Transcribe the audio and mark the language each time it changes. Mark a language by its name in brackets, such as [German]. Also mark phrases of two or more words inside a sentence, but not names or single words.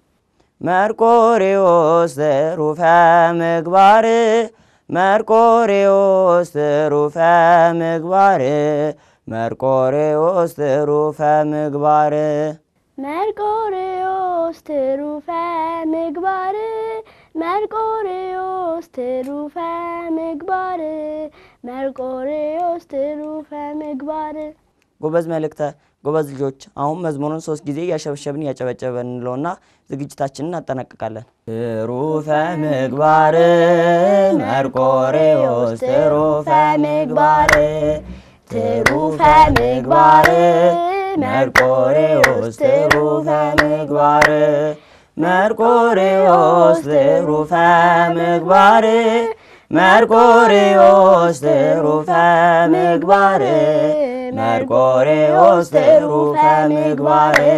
[Geez] መርቆሬዎስ ትሩፈ ምግባር መርቆሬዎስ ትሩፈ ምግባር መርቆሬዎስ ትሩፈ ምግባር መርቆሬዎስ ትሩፈ ምግባር መርቆሬዎስ ትሩፈ ምግባር መርቆሬዎስ ትሩፈ ምግባር [Amharic] ጎበዝ መልእክተ ጎበዝ ልጆች አሁን መዝሙሩን 3 ጊዜ ያሸበሸብን ያጨበጨበን እንለውና ዝግጅታችንን እናጠናቅቃለን። [Geez] ትሩፈ ምግባር መርቆሬዎስ ትሩፈ ምግባር ትሩፈ ምግባር መርቆሬዎስ ትሩፈ ምግባር መርቆሬዎስ ትሩፈ ምግባር መርቆሬዎስ ትሩፈ ምግባር መርቆሬዎስ ትሩፈ ምግባር